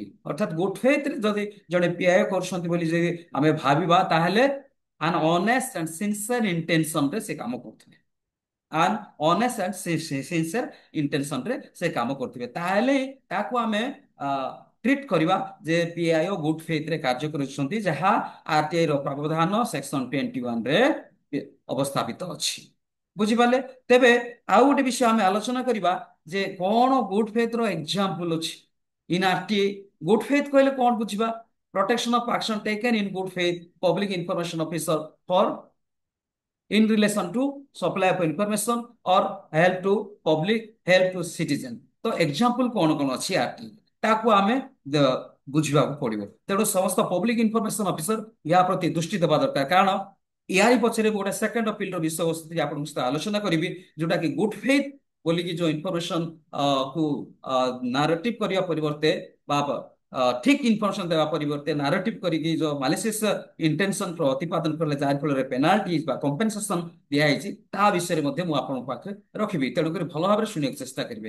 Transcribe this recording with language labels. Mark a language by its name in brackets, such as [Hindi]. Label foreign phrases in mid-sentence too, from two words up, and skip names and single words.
[Odia] ଅର୍ଥାତ୍ [English] good faith [Odia] ରେ ଯଦି ଜଣେ ପିଆଇ କରୁଛନ୍ତି ବୋଲି ଯଦି ଆମେ ଭାବିବା ତାହେଲେ [English] an honest and sincere intention [Odia] ରେ ସେ କାମ କରୁଥିଲେ, [English] an honest and sincere intention [Odia] ରେ ସେ କାମ କରୁଥିବେ, ତାହେଲେ ତାକୁ ଆମେ ଟ୍ରିଟ କରିବା ଯେ ପିଆଇଓ [English] good faith [Odia] ରେ କାର୍ଯ୍ୟ କରୁଛନ୍ତି ଯାହା ଆରଟିଆଇ ର ପ୍ରାବଧାନ ସେକ୍ସନ 21 ରେ ଅବସ୍ଥାପିତ ଅଛି। ବୁଝିପାରିଲେ। ତେବେ ଆଉ ଗୋଟେ ବିଷୟ ଆମେ ଆଲୋଚନା କରିବା ଯେ କଣ [English] good faith [Odia] ର ଏକ୍ସାମ୍ପଲ ଅଛି [English] in RTI. good faith [Odia] କହିଲେ କଣ ବୁଝିବା, [English] protection of action taken in good faith public information officer for in relation to supply of information or help to public, help to citizen। [Odia] ତ ଏକ୍ସାମ୍ପଲ କଣ କଣ ଅଛି ଆରଟି ତାକୁ ଆମେ ବୁଝିବାକୁ ପଡିବ। ତେଣୁ ସମସ୍ତ [English] public information officer [Odia] ଏହା ପ୍ରତି ଦୃଷ୍ଟି ଦେବା ଦରକାର, କାରଣ ଏହାରି ପଛରେ ଗୋଟେ [English] second appeal [Odia] ର ବିଷୟବସ୍ତୁ ଆପଣଙ୍କ ସହିତ ଆଲୋଚନା କରିବି ଯୋଉଟା କି [English] good faith [Odia] ବୋଲିକି ଯୋଉ ଇନଫର୍ମେସନ କୁ ନାରେଟିଭ କରିବା ପରିବର୍ତ୍ତେ ବା ଠିକ ଇନଫର୍ମେସନ ଦେବା ପରିବର୍ତ୍ତେ ନାରେଟିଭ କରିକି ଯୋଉ [English] malicious intention [Odia] ପ୍ରତିପାଦନ କଲେ ଯାହା ଫଳରେ ପେନାଲ୍ଟି ବା କମ୍ପେନସେସନ ଦିଆଯାଇଛି ତା ବିଷୟରେ ମଧ୍ୟ ମୁଁ ଆପଣଙ୍କ ପାଖରେ ରଖିବି, ତେଣୁକରି ଭଲ ଭାବରେ ଶୁଣିବାକୁ ଚେଷ୍ଟା କରିବେ।